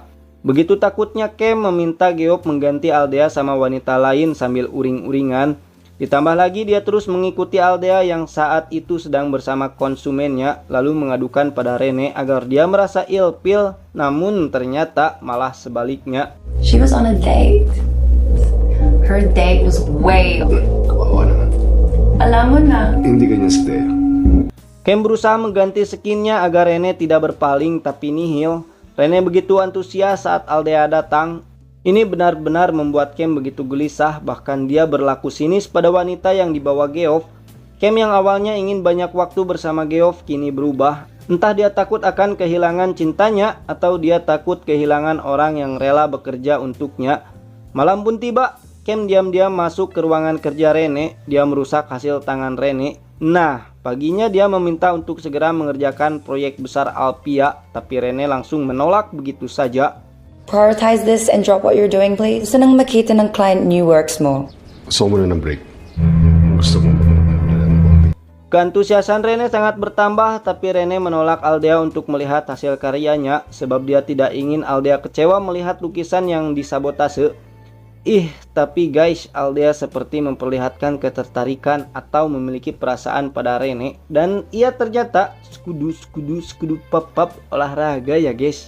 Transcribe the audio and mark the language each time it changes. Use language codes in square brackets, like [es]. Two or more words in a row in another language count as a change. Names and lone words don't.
[id] Begitu takutnya Cam meminta Geoff mengganti Aldea sama wanita lain sambil uring-uringan. Ditambah lagi dia terus mengikuti Aldea yang saat itu sedang bersama konsumennya, lalu mengadukan pada Rene agar dia merasa ilfil, namun ternyata malah sebaliknya. [en] She was on a date. Her date was way... [tl] Kawawa naman. Alam mo na. Hindi ganyan si Thea. [id] Cam berusaha mengganti skinnya agar Rene tidak berpaling tapi nihil. Rene begitu antusias saat Aldea datang. Ini benar-benar membuat Cam begitu gelisah, bahkan dia berlaku sinis pada wanita yang dibawa Geoff. Cam yang awalnya ingin banyak waktu bersama Geoff kini berubah. Entah dia takut akan kehilangan cintanya atau dia takut kehilangan orang yang rela bekerja untuknya. Malam pun tiba, Cam diam-diam masuk ke ruangan kerja Rene. Dia merusak hasil tangan Rene. Nah, paginya dia meminta untuk segera mengerjakan proyek besar Alpia, tapi Rene langsung menolak begitu saja. [en] Prioritize this and drop what you're doing, please. [tl] Gusto nang makita ng client [en] new works [tl] mo. Gusto ko muna ng break. Gusto ko muna ng coffee. [id] Keantusiasan Rene sangat bertambah, tapi Rene menolak Aldea untuk melihat hasil karyanya sebab dia tidak ingin Aldea kecewa melihat lukisan yang disabotase. Tapi guys, Aldea seperti memperlihatkan ketertarikan atau memiliki perasaan pada Rene, dan ia ternyata skudu pap olahraga ya guys.